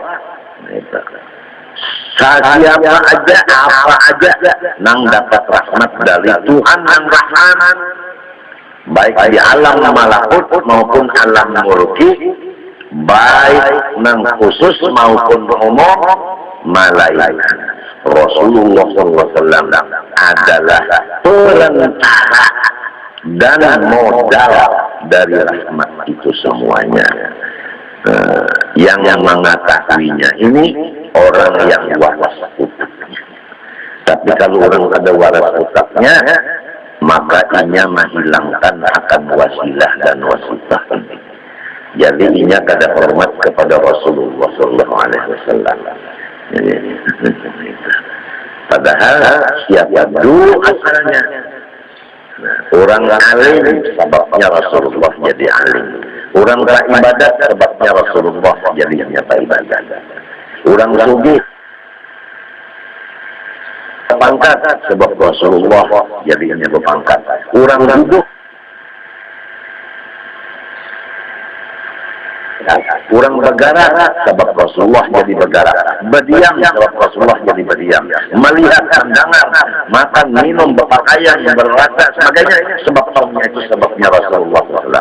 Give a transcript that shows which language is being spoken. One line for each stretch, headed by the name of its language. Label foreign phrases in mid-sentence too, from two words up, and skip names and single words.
Indonesian: Siapa aja, apa aja yang dapat rahmat dari Tuhan yang Rahman, baik di alam malakut maupun alam mulki, baik yang khusus maupun umum, malaikat. Rasulullah SAW adalah perantara dan modal dari rahmat itu semuanya. Yang mengetahuinya ini orang yang waras utaknya. Tapi kalau orang ada waras utaknya, maka inya menghilangkan akan wasilah dan wasitah ini. Jadi inya kada hormat kepada Rasulullah SAW. Padahal siapa dulu asalnya. Orang alim sebabnya Rasulullah jadi alim. Orang beribadat sebabnya Rasulullah jadinya beribadat. Orang sugih berpangkat sebab Rasulullah jadinya berpangkat. Orang duduk, orang bergerak sebab Rasulullah jadi bergerak. Berdiam sebab Rasulullah jadi berdiam. Melihat, mendengar, makan, minum, berpakaian, berrasa sebagainya sebab kaumnya itu sebabnya Rasulullah SAW.